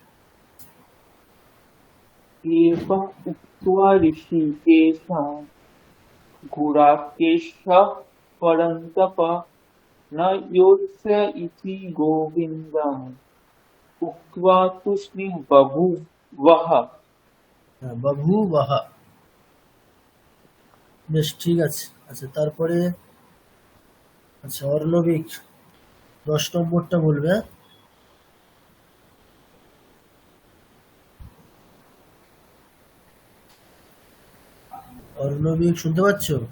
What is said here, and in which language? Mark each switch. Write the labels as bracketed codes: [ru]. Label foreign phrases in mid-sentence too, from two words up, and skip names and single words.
[sa] एवम् उक्त्वा ऋषिकेशं गुडाकेशः परन्तप न योत्स इति गोविन्दम् उक्त्वा तुष्णीं बभूवः। [bn] বভূবহ, বেশ, ঠিক আছে। আচ্ছা, তারপরে আচ্ছা অর্ণবিক 10 নম্বরটা বলবে। অর্ণবিক শুনতে পাচ্ছ?